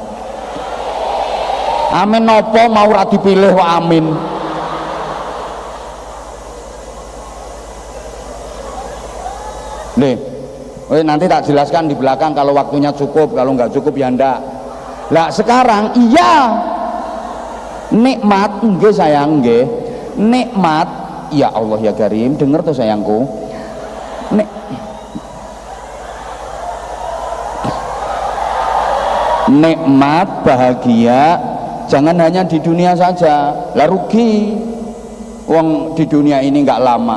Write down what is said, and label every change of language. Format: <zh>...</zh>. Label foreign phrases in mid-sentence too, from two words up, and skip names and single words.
<jv>Amin nopo mau ra dipilih wa amin.</jv> <id>Nih, nanti tak jelaskan di belakang kalau waktunya cukup, kalau nggak cukup ya ndak. Lah sekarang iya nikmat nggih sayang nggih. Nikmat</id> <ar>يا الله يا كريم,</ar> <id>denger tuh sayangku. Nikmat bahagia jangan hanya di dunia saja. Lah rugi wong di dunia ini nggak lama.</id>